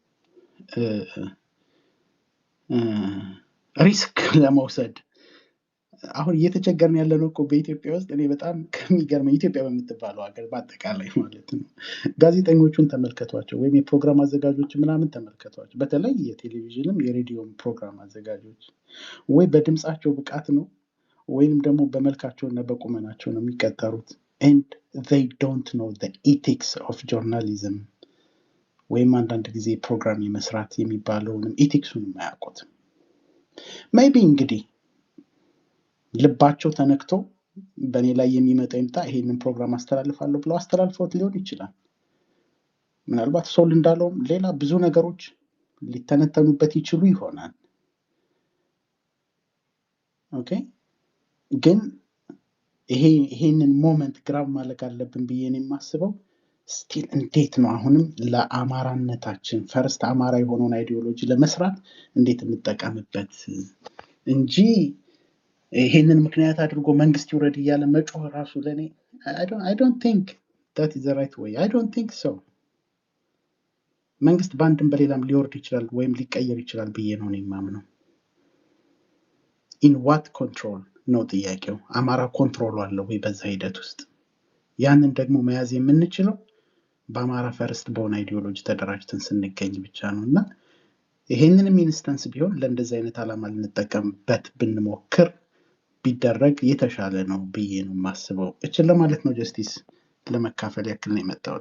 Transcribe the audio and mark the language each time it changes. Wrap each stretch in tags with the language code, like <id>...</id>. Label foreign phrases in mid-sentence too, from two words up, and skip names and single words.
<am>ሪስክ ለመውሰድ አሁን እየተቸገርን ያለነው እኮ በኢትዮጵያ ውስጥ እኔ በጣም ከሚገርመኝ ኢትዮጵያ በምትባለው ሀገር በአጠቃላይ ማለት ነው። ጋዜጠኞቹን ተመልከቷቸው ወይም የፕሮግራም አዘጋጆች ምናምን ተመልከቷቸው። በተለይ የቴሌቪዥንም የሬዲዮም ፕሮግራም አዘጋጆች ወይ በድምፃቸው ብቃት ነው ወይም ደግሞ በመልካቸው እና በቁመናቸው ነው የሚቀጠሩት።</am> <en>and they don't know the ethics of journalism</en> <am>ወይም አንዳንድ ጊዜ ፕሮግራም የመስራት የሚባለውንም ኢቲክሱንም አያውቁትም። ሜይቢ እንግዲህ ልባቸው ተነክቶ በእኔ ላይ የሚመጣ ይምጣ ይሄንን ፕሮግራም አስተላልፋለሁ ብለው አስተላልፈውት ሊሆን ይችላል። ምናልባት ሶል እንዳለውም ሌላ ብዙ ነገሮች ሊተነተኑበት ይችሉ ይሆናል። ኦኬ ግን ይሄንን</am> <en>moment grab</en> <am>ማለቅ አለብን ብዬ ነው የማስበው። ስቲል እንዴት ነው አሁንም ለአማራነታችን ፈርስት አማራ የሆነውን አይዲዮሎጂ ለመስራት እንዴት እንጠቀምበት እንጂ ይሄንን ምክንያት አድርጎ መንግስት ይውረድ እያለ መጮህ ራሱ ለኔ</am> <en>I don't think that is the right way. I don't think so.</en> <am>መንግስት በአንድም በሌላም ሊወርድ ይችላል ወይም ሊቀየር ይችላል ብዬ ነው የማምነው።</am> <en>in what control</en> <am>ነው ጥያቄው። አማራ ኮንትሮል አለው ወይ በዛ ሂደት ውስጥ? ያንን ደግሞ መያዝ የምንችለው በአማራ ፈርስት በሆነ አይዲዮሎጂ ተደራጅተን ስንገኝ ብቻ ነው እና ይሄንንም ኢንስታንስ ቢሆን ለእንደዚህ አይነት ዓላማ ልንጠቀምበት ብንሞክር ቢደረግ የተሻለ ነው ብዬ ነው የማስበው። እችን ለማለት ነው ጀስቲስ ለመካፈል ያክል ነው የመጣሁት።</am>